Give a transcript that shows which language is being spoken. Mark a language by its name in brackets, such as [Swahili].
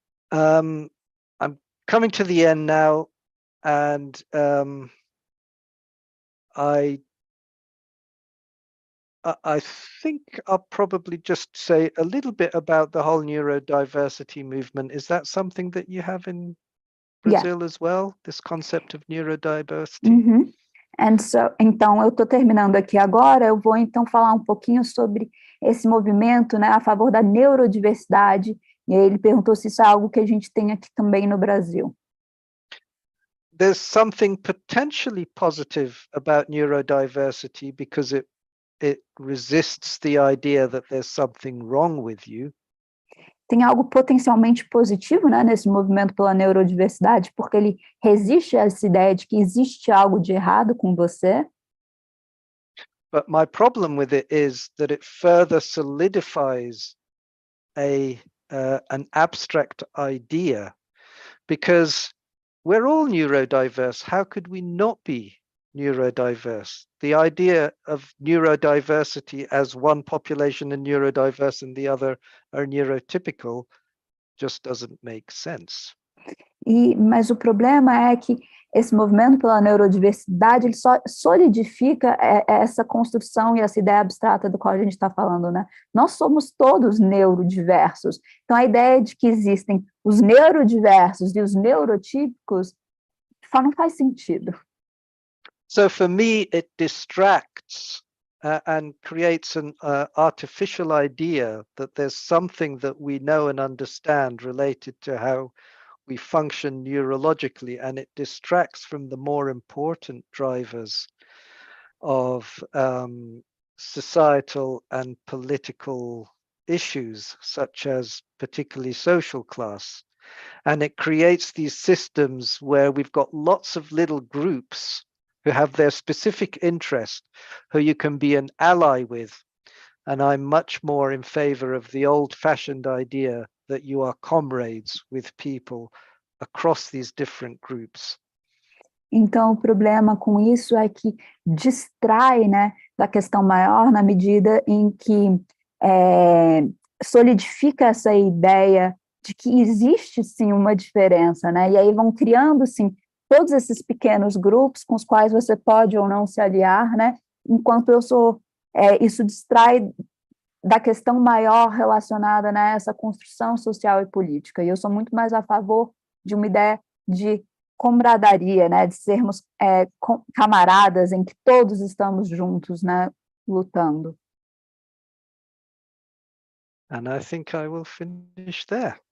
[English] I'm coming to the end now, and I think I'll probably just say a little bit about the whole neurodiversity movement. Is that something that you have in Brazil as well, this concept of neurodiversity? Mm-hmm. [Portuguese] Então, eu estou terminando aqui agora, eu vou então falar um pouquinho sobre esse movimento, né, a favor da neurodiversidade, e aí ele perguntou se isso é algo que a gente tem aqui também no Brasil. [English] There's something potentially positive about neurodiversity because it resists the idea that there's something wrong with you. [Portuguese] Tem algo potencialmente positivo, né, nesse movimento pela neurodiversidade, porque ele resiste a essa ideia de que existe algo de errado com você. [English] But my problem with it is that it further solidifies an abstract idea, because we're all neurodiverse. How could we not be neurodiverse? The idea of neurodiversity as one population and neurodiverse and the other are neurotypical just doesn't make sense. [Portuguese] Mas o problema é que esse movimento pela neurodiversidade, ele só solidifica essa construção e essa ideia abstrata do qual a gente está falando, né? Nós somos todos neurodiversos. Então, a ideia de que existem os neurodiversos e os neurotípicos não faz sentido. [English] So, for me, it distracts and creates an artificial idea that there's something that we know and understand related to how we function neurologically, and it distracts from the more important drivers of societal and political issues, such as particularly social class. And it creates these systems where we've got lots of little groups who have their specific interest, who you can be an ally with. And I'm much more in favor of the old-fashioned idea that you are comrades with people across these different groups. [Portuguese] Então, o problema com isso é que distrai, né, da questão maior, na medida em que solidifica essa ideia de que existe, sim, uma diferença, né, e aí vão criando, sim, todos esses pequenos grupos com os quais você pode ou não se aliar, né, enquanto isso distrai da questão maior relacionada, né, a essa construção social e política. E eu sou muito mais a favor de uma ideia de camaraderia, né, de sermos camaradas em que todos estamos juntos, né, lutando. [English] And I think I will finish there.